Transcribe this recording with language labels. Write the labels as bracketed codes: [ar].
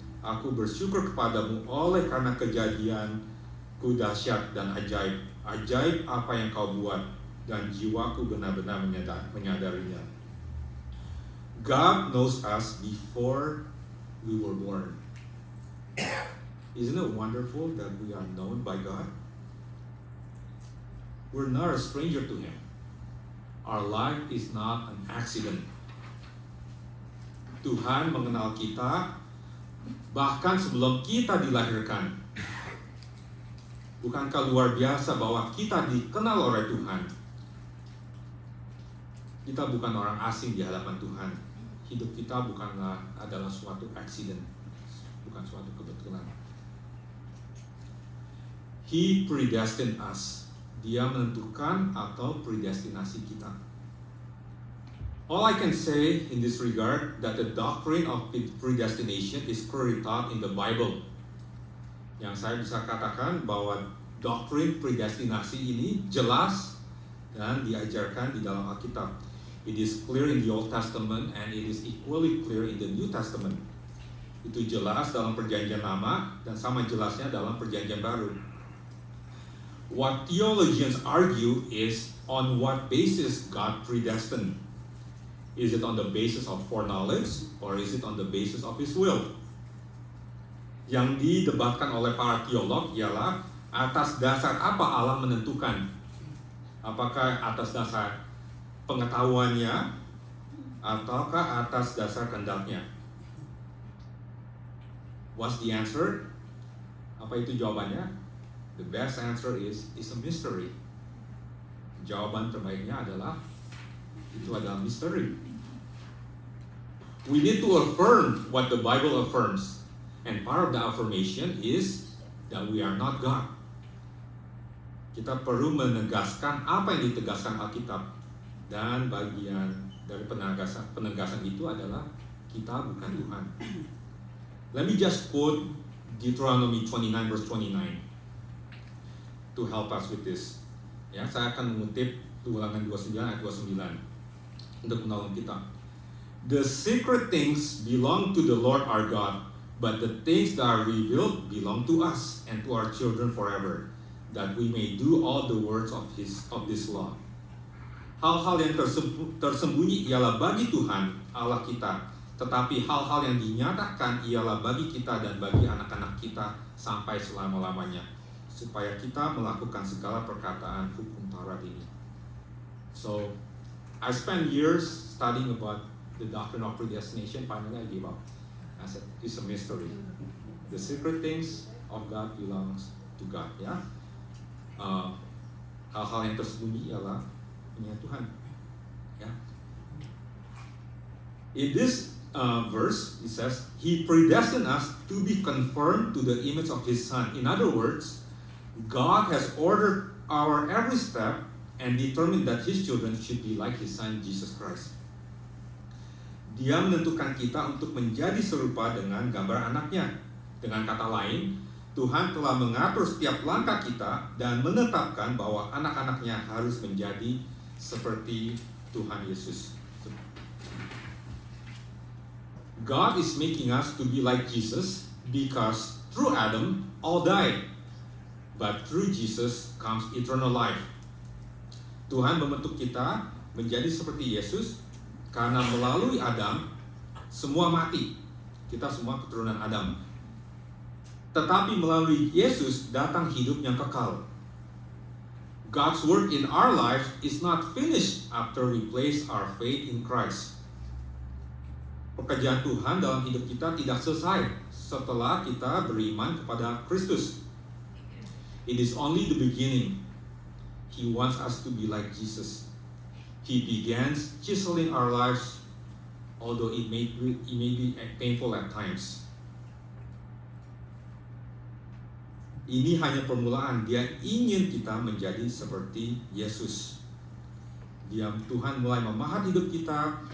[id] Aku bersyukur kepadamu oleh karena kejadianku dahsyat dan ajaib. Ajaib apa yang kau buat, dan jiwaku benar-benar menyadarinya. [en] God knows us before we were born. Isn't it wonderful that we are known by God? We're not a stranger to Him. Our life is not an accident. [id] Tuhan mengenal kita bahkan sebelum kita dilahirkan. Bukankah luar biasa bahwa kita dikenal oleh Tuhan? Kita bukan orang asing di hadapan Tuhan. Hidup kita bukanlah adalah suatu accident, bukan suatu kebetulan. [en] He predestined us. [id] Dia menentukan atau predestinasi kita. [en] All I can say in this regard that the doctrine of predestination is clearly taught in the Bible. [id] Yang saya bisa katakan bahwa doktrin predestinasi ini jelas dan diajarkan di dalam Alkitab. [en] It is clear in the Old Testament and it is equally clear in the New Testament. [id] Itu jelas dalam Perjanjian Lama dan sama jelasnya dalam Perjanjian Baru. [en] What theologians argue is on what basis God predestined. Is it on the basis of foreknowledge or is it on the basis of His will? [id] Yang didebatkan oleh para teolog ialah atas dasar apa Allah menentukan. Apakah atas dasar pengetahuannya ataukah atas dasar kehendaknya? [en] What's the answer? [id] Apa itu jawabannya? [en] The best answer is it's a mystery. [id] Jawaban terbaiknya adalah itu adalah misteri. [en] We need to affirm what the Bible affirms, and part of the affirmation is that we are not God. [id] Kita perlu menegaskan apa yang ditegaskan Alkitab, dan bagian dari penegasan itu adalah kita bukan Tuhan. [en] Let me just quote Deuteronomy 29 verse 29 to help us with this. [id] Ya, saya akan mengutip Ulangan 29 ayat 29 untuk menolong kita. [en] The secret things belong to the Lord our God, but the things that are revealed belong to us and to our children forever, that we may do all the words of this law. [id] Hal-hal yang tersembunyi ialah bagi Tuhan Allah kita, tetapi hal-hal yang dinyatakan ialah bagi kita dan bagi anak-anak kita sampai selama-lamanya, supaya kita melakukan segala perkataan hukum Taurat ini. [en] So, I spent years studying about the doctrine of predestination. Finally, I gave up. I said, it's a mystery. The secret things of God belongs to God. [id] Ya, hal-hal yang tersembunyi ialah punya Tuhan. Ya. [en] In this verse, it says, He predestined us to be conformed to the image of His Son. In other words, God has ordered our every step and determined that His children should be like His Son, Jesus Christ. [id] Dia menentukan kita untuk menjadi serupa dengan gambar anaknya. Dengan kata lain, Tuhan telah mengatur setiap langkah kita dan menetapkan bahwa anak-anaknya harus menjadi seperti Tuhan Yesus. [en] God is making us to be like Jesus because through Adam all died, but through Jesus comes eternal life. [id] Tuhan membentuk kita menjadi seperti Yesus karena melalui Adam semua mati. Kita semua keturunan Adam. Tetapi melalui Yesus datang hidup yang kekal. [en] God's work in our life is not finished after we place our faith in Christ. [id] Pekerjaan Tuhan dalam hidup kita tidak selesai setelah kita beriman kepada Kristus. [en] It is only the beginning. He wants us to be like Jesus. He begins chiseling our lives, although it may be painful at times. [id] Ini hanya permulaan. Dia ingin kita menjadi seperti Yesus. Tuhan mulai memahat hidup kita.